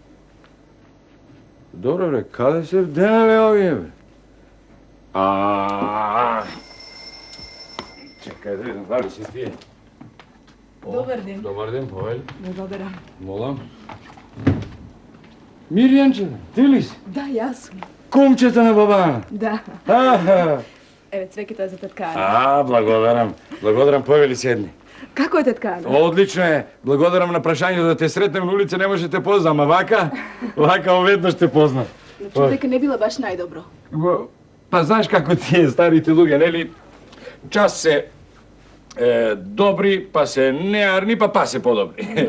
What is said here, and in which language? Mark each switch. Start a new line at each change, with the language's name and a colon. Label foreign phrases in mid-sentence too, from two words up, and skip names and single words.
Macedonian: Добро, бре, каде се вденале овие, бре? Чекај да видам, дали се тие? Добар ден. Добар ден, повели. Благодарам. Молам. Мирјанче, ти ли си?
Serbian: Da, ja sam.
Macedonian: Кумчета на баба Ана? Da. Aha. Ево, цвекита за тетка Ана. A, благодарам. Благодарам, повели седни.
Serbian: Kako je tetka Ana?
Macedonian: Одлично е. Благодарам на прашањето да те сретнем на улица, не може те познам, а вака веднаш те познам. Чув дека не била баш најдобро. Па знаеш како тие старите луѓе, нели? Час се добри, па се неарни, па се подобри.